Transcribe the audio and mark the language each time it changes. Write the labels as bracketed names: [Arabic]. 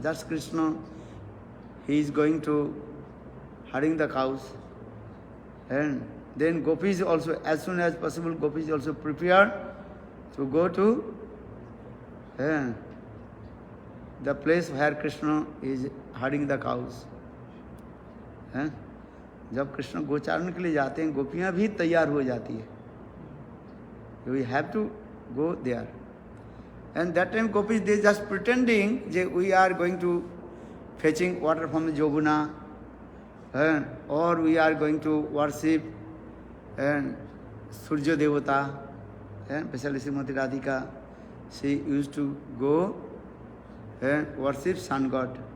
[English] That's Krishna, he is going to herding the cows. And then Gopis also, as soon as possible, Gopis also prepared to go to the place where Krishna is herding the cows. [Hindi] जब कृष्ण गोचारण के लिए जाते हैं, गोपियां भी तैयार हो जाती है. [English] We have to go there. And that time Gopis, they just pretending that we are going to fetching water from the Joguna, or we are going to worship Surya Devata, especially Srimati Radhika, she used to go worship sun god.